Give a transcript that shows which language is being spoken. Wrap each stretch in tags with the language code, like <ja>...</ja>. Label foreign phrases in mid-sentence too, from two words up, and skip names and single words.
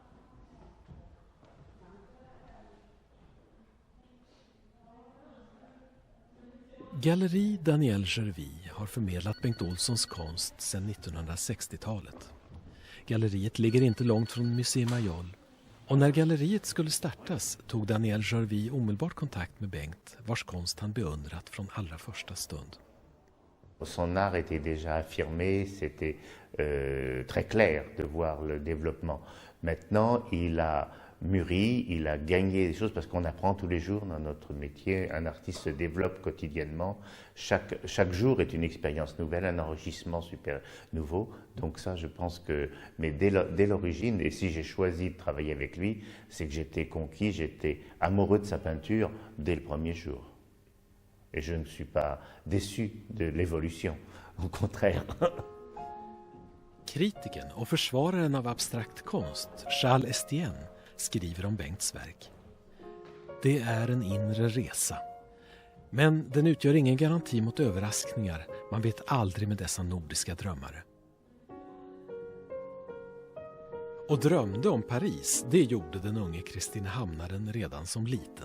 <sv>Galleri Daniel Gervy har förmedlat Bengt Olssons konst sedan 1960-talet. Galleriet ligger inte långt från Musée Mayol. Och när galleriet skulle startas tog Daniel Gervy omedelbart kontakt med Bengt, vars konst han beundrat från allra första stund.</sv> <fr>Son art était déjà affirmé, c'était très clair de voir le développement. Maintenant, il a mûri, il a gagné des choses parce qu'on apprend tous les jours dans notre métier. Un artiste se développe quotidiennement. Chaque jour est une expérience nouvelle, un enrichissement super nouveau. Donc ça, je pense que, mais dès l'origine, et si j'ai choisi de travailler avec lui, c'est que j'étais conquis, j'étais amoureux de sa peinture dès le premier jour. Et je ne suis pas déçu de l'évolution, au contraire.</fr> <sv>Kritiken och försvararen av abstrakt konst, Charles Estienne, skriver om Bengts verk. Det är en inre resa. Men den utgör ingen garanti mot överraskningar. Man vet aldrig med dessa nordiska drömmare. Och drömde om Paris, det gjorde den unge Kristinehamnaren redan som liten.</sv>